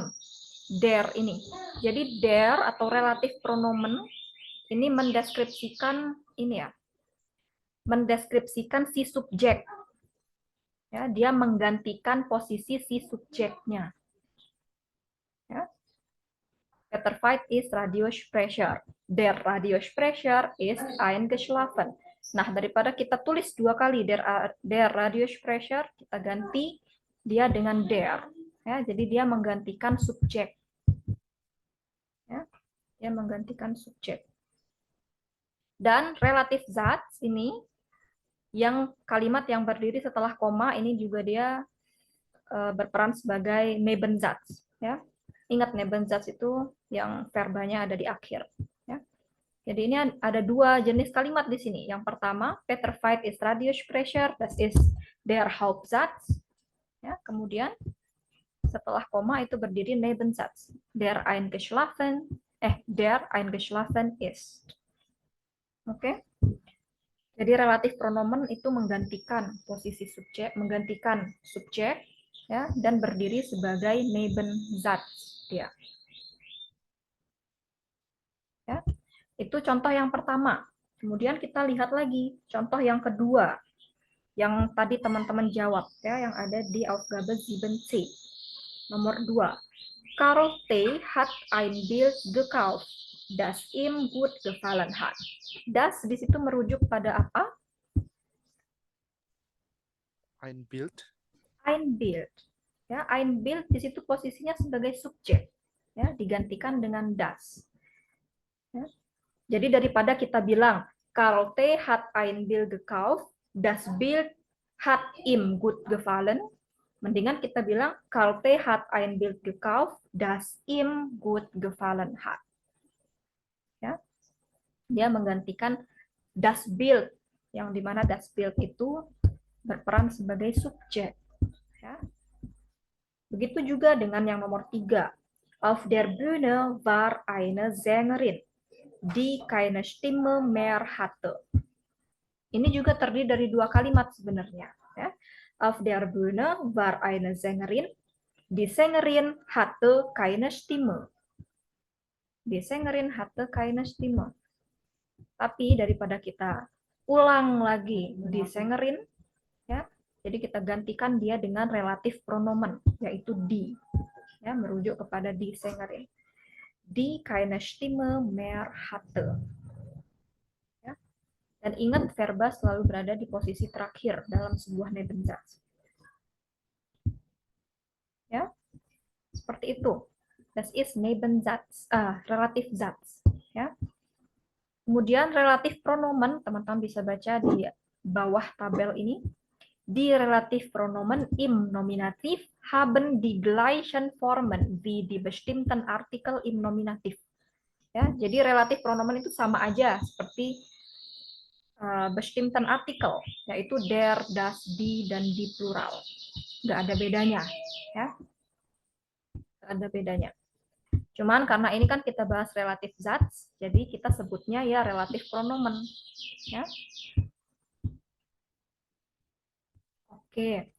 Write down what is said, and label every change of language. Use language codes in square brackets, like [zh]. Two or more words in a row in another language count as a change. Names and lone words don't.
[id] Der ini. Jadi der atau relatif pronomen ini mendeskripsikan ini ya. Mendeskripsikan si subjek. Ya, dia menggantikan posisi si subjeknya. Ya. [de] Peter Veit ist Radiosprecher. Der Radiosprecher ist eingeschlafen. [id] Nah, daripada kita tulis dua kali [de] der Radiosprecher, [id] kita ganti dia dengan der. Ya, jadi dia menggantikan subjek. Ya, dia menggantikan subjek. Dan relatif Satz ini, yang kalimat yang berdiri setelah koma ini juga dia berperan sebagai Nebensatz. Ya. Ingat Nebensatz itu yang verbanya ada di akhir. Ya. Jadi ini ada dua jenis kalimat di sini. Yang pertama, [de] Peter Veit ist Radiosprecher, das ist der Hauptsatz. [id] Ya, kemudian setelah koma itu berdiri Nebensatz. [de] Der eingeschlafen ist. [id] Oke. Jadi relatif pronomen itu menggantikan posisi subjek, menggantikan subjek, ya, dan berdiri sebagai Nebensatz. Ya. Ya. Itu contoh yang pertama. Kemudian kita lihat lagi contoh yang kedua, yang tadi teman-teman jawab, ya, yang ada di Aufgabe 7c. Nomor 2. [de] Karl T. hat ein Bild gekauft, das ihm gut gefallen hat. [id] Das di situ merujuk pada apa? [de] Ein Bild. Ein Bild. [id] Ya, [de] ein Bild [id] di situ posisinya sebagai subjek. Ya, digantikan dengan das. Ya. Jadi daripada kita bilang Karl T. [de] hat ein Bild gekauft, das Bild hat ihm gut gefallen, [id] mendingan kita bilang Karl T. [de] hat ein Bild gekauft, das ihm gut gefallen hat. [id] Ya. Dia menggantikan [de] das Bild, [id] yang dimana [de] das Bild [id] itu berperan sebagai subjek. Ya. Begitu juga dengan yang nomor 3. [de] Auf der Bühne war eine Sängerin, die keine Stimme mehr hatte. [id] Ini juga terdiri dari dua kalimat sebenarnya. Ya. [de] Auf der Bühne war eine Sängerin, die Sängerin hatte keine Stimme. Die Sängerin hatte keine Stimme. [id] Tapi daripada kita ulang lagi [de] die Sängerin, [id] ya, jadi kita gantikan dia dengan relatif pronomen, yaitu die, ya, merujuk kepada [de] die Sängerin. Die keine Stimme mehr hatte. [id] Ya. Dan ingat verba selalu berada di posisi terakhir dalam sebuah Nebensatz. Ya, seperti itu. [de] Das ist Nebensatz, relativ Satz. [id] Ya. Kemudian relatif pronomen, teman-teman bisa baca di bawah tabel ini. [de] Die Relativpronomen im Nominativ haben die gleichen Formen wie die bestimmten Artikel im Nominativ. [id] Ya, jadi relatif pronomen itu sama aja seperti [de] bestimmten Artikel, [id] yaitu [de] der, das, die, [id] dan die plural. Nggak ada bedanya. Ya. Nggak ada bedanya. Cuman karena ini kan kita bahas relatif Satz, jadi kita sebutnya ya relatif pronomen. Ya. Oke.